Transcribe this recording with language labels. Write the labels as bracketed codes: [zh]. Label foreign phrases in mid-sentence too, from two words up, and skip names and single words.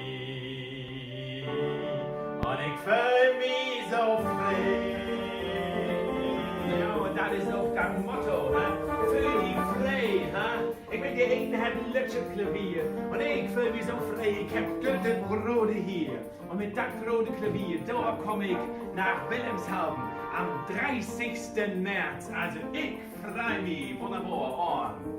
[nl] En ik voel me zo vrij. Ja, dat is ook dat motto, hè? Voel je vrij, hè? Ik ben de ene het luchtje klavier. En ik voel me zo vrij, ik heb het rode hier. En met dat rode klavier, daar kom ik naar Wilhelmshaven am 30. [de] März. Also ich freue mich wunderbar.